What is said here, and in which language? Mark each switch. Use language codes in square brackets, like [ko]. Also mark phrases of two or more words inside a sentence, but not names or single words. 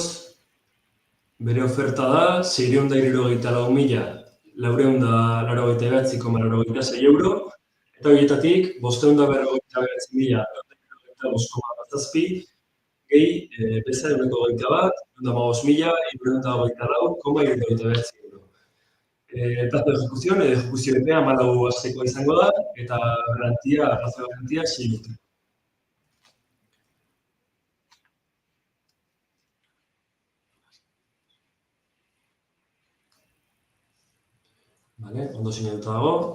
[eu] Bere oferta da 664.489,96 euro, eta horietatik 549.995,17 gehi beza 121, 5.324,79 euro. [es] Plazo de ejecución, [eu] ejekuzio epea 14 astekoa izango da, eta arrazoi garantia 6 urte. Vale, ondo sinatuta dago.